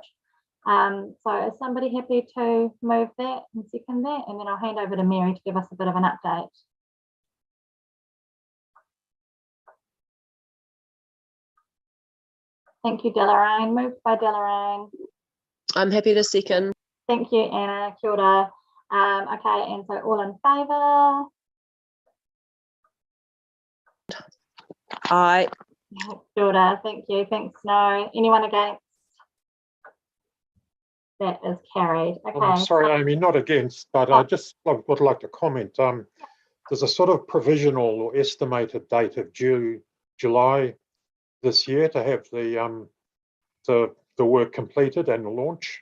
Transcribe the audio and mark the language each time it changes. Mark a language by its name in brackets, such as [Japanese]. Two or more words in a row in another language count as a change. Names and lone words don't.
[English] So is somebody happy to move that and second that? And then I'll hand over to Mary to give us a bit of an update. Thank you, Delarang. Moved by Delarang. I'm happy to second. Thank you, Anna. [Māori] Kia ora. [English] Okay, and so all in favour? Aye. [Māori] Kia ora. [English] Thank you. Thanks, Snow. Anyone against? That is carried. Okay. I'm sorry, Amy, not against, but I just would like to comment. There's a sort of provisional or estimated date of July this year to have the work completed and the launch.